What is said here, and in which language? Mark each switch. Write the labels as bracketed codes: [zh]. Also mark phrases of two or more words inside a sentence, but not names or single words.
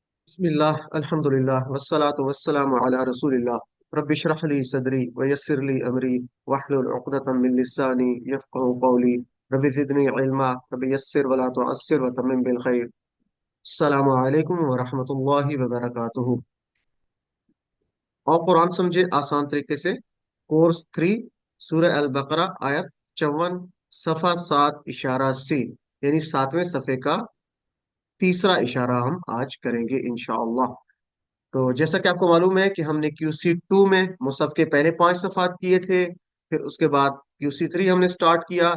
[ar] بسم الله الحمد لله والصلاة والسلام على رسول الله رب اشرح لي صدري ويسر لي أمري واحلل عقدة من لساني يفقهوا قولي رب زدني علما رب يسر ولا تعسر وتمم بالخير. السلام عليكم ورحمة الله وبركاته. [ur] اور قرآن سمجھے آسان طریقے سے، کورس 3، سورہ البقرہ، آیت 54، صفحہ 7 اشارہ سی، یعنی 7ویں صفحے کا تیسرا اشارہ ہم آج کریں گے ان شاء اللہ. تو جیسا کہ آپ کو معلوم ہے کہ ہم نے QC 2 میں مصحف کے پہلے 5 صفحات کیے تھے، پھر اس کے بعد QC 3 ہم نے سٹارٹ کیا.